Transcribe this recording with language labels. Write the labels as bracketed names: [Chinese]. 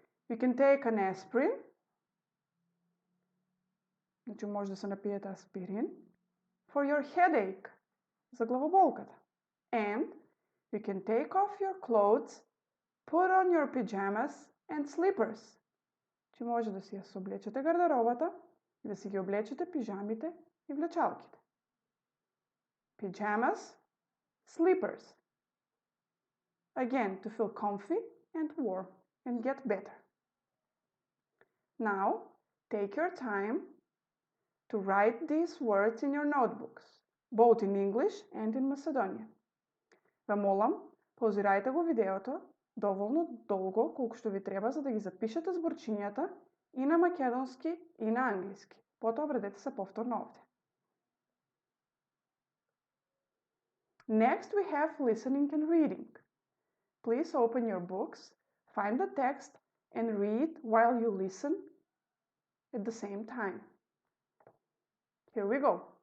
[English] You can take an aspirin, [Macedonian] значи може да се напиете аспирин, [English] for your headache, [Macedonian] за главоболката. [English] And you can take off your clothes, put on your pajamas and slippers. [Macedonian] Че може да си ја соблечете гардеробата и да си ги облечете пижамите и влечалките. [English] Pajamas, slippers. Again, to feel comfy and warm and get better. Now, take your time to write these words in your notebooks, both in English and in Macedonian. [Macedonian] Ве молам, позирајте го видеото доволно долго, колку што ви треба, за да ги запишете зборчињата и на македонски и на англиски. Потоа вредете се повторно овде. [English] Next, we have listening and reading. Please open your books, find the text, and read while you listen at the same time. Here we go.